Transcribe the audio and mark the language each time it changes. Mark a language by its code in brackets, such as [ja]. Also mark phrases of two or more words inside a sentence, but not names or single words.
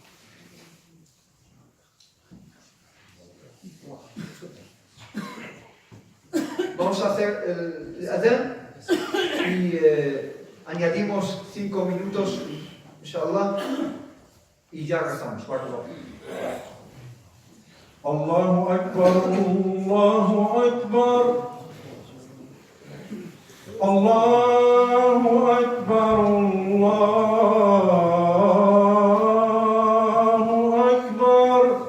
[es] Vamos a hacer el adán y añadimos 5 minutos, inshallah, y ya rezamos. [ar] الله أكبر، الله أكبر، الله أكبر، الله أكبر.